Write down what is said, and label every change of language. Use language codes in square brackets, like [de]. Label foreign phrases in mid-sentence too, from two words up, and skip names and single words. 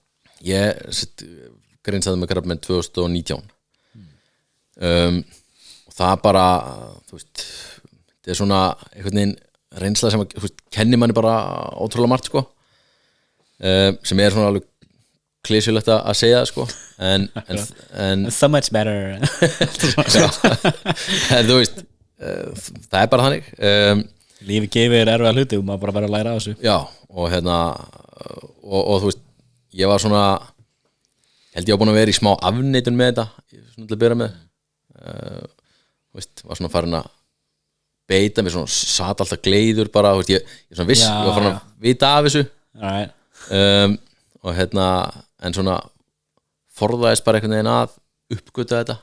[is] ég greinsaði með krabbamein 2019 og það bara þú veist, þetta er svona einhvern veginn reynsla sem kennir manni bara ótrúlega margt sko sem er svona alveg klísjulegt að segja sko en [en] so much better [is] en þú veist það er bara þannig lífi gefir erfiða hluti og maður bara verður að læra á þessu já og þú veist ég var svona held ég var búin að vera í smá afneitun með þetta svona til að byrja með veist, var svona farin að beita mér svona sat alltaf gleiður bara veist, ég svona viss, ég var farin að vita af þessu og en svona forðaðist bara einhvern veginn að uppgöta þetta